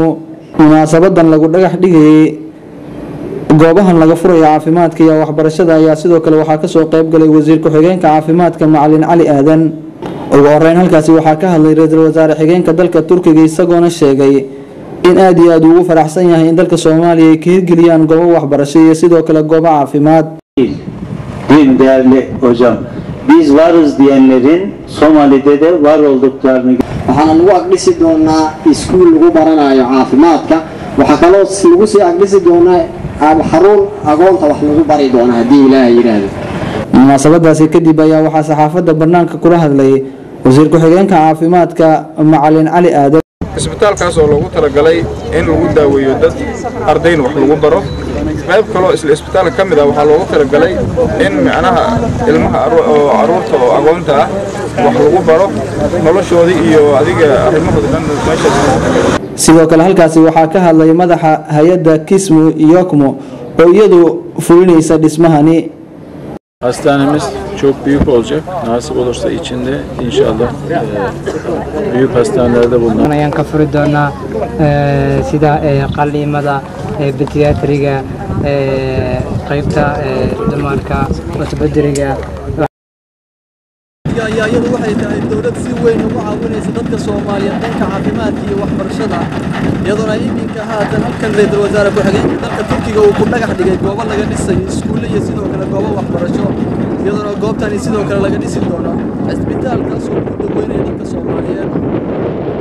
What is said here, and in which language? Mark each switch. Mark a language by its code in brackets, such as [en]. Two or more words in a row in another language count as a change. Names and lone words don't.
[so] munaasabadan lagu dhagax dhigay goobahan laga furayo caafimaadka iyo waxbarashada ayaa sidoo kale waxaa ka soo qayb galay wasiir ku xigeenka caafimaadka Macalin Cali Aadan. ugu horeyn halkaasi waxaa ka hadlay ra'iisul wasaare xigeenka dalka Turkiga isagoona sheegay in aad iyo aad ugu faraxsan yahay in dalka Soomaaliya ay ka hirgeliyaan goobo waxbarasho iyo sidoo kale goobo caafimaad. [tr] Değerli hocam, biz varız diyenlerin Somali'de de var olduklarını [so] waxaan lagu aqdisi doonaa iskuul lagu baranayo caafimaadka waxa kaloo lagu sii aqdisi doonaa xarun agoonta wax lagu bari doonaa hadii Ilaahay yiraahdo. munaasabadaasi kadib ayaa waxaa saxaafadda barnaamijka kula hadlay wasiir ku xigeenka caafimaadka Macalin Cali Aadan. isbitaalkaas oo loogu talagalay in lagu daaweeyo dad ardayn wax lagu baro qayb kaloo isla isbitaalka kamid ah waxaa loogu talagalay in macnaha ilmaha caruurta oo agoonta ah wax lagu baro noloshoodii iyo adiga arrimahooda dhan meesha. sidoo kale halkaasi waxaa ka hadlay madaxa hay'adda Kismi Yokmo oo iyadu fulinaysa dhismahani. [tr] Hastanemiz çok büyük olacak. Nasip olursa içinde inşallah büyük hastanelerde bulunan. [so] Ayaan ka furi doonaa sida qalliimada pediatriga qaybta dumarka ortopediga. iyadu waxay tahay dawlad si weyn ugu caawinaysa dadka Soomaaliyeed dhanka caafimaadka iyo waxbarashada iyadoo ay iminka haatan halkan ra'iisul wasaare ku xigeenka dalka Turkiga uu ku dhagax dhigay goobo laga dhisay iskuulo iyo sidoo kale goobo waxbarasho iyadoo goobtani sidoo kale laga dhisi doono isbitaalkaas oo ku daaweynaya dadka Soomaaliyeed.